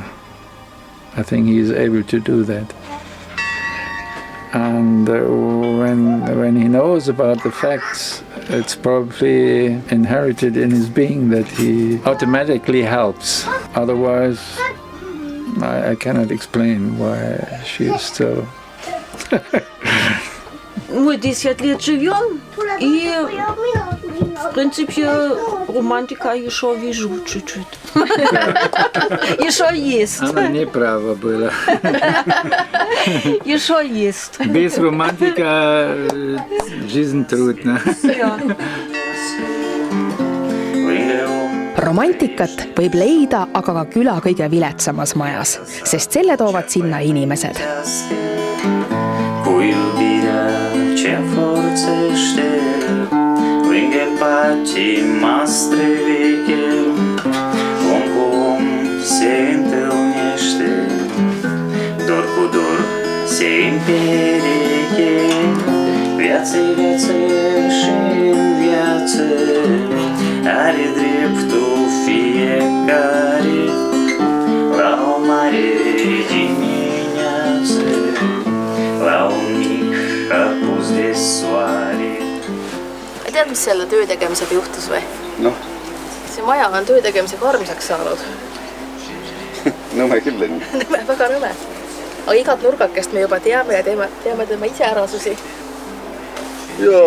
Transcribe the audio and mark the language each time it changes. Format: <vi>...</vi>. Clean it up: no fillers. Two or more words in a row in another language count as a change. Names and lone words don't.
<en>I think he is able to do that. And when he knows about the facts, it's probably inherited in his being that he automatically helps. Otherwise, I cannot explain why she is still.</en> <ru>Мы 10 лет живем, и В принципе, романтика еще вижу чуть-чуть. Еще есть. Она не права была. Еще есть. Без романтика жизнь трудна.</ru> <et>romantikat võib leida aga ka küla kõige viletsamas majas, sest selle toovad sinna inimesed.</et> <ro>Cu iubirea ce forțește lângă patima străveche, om cu om se întâlnește, dor cu dor se împereche, viață-i viață și în viață are dreptul fiecare la o mare dimineață, la un mic apus de soare.</ro> <et>Tead, mis selle töö tegemisega juhtus või? Noh, See maja on töö tegemisega armsaks saanud. nõme küll on. Nõme, väga nõme. Aga igat nurgakest me juba teame ja teame tema iseärasusi. Jaa.</et>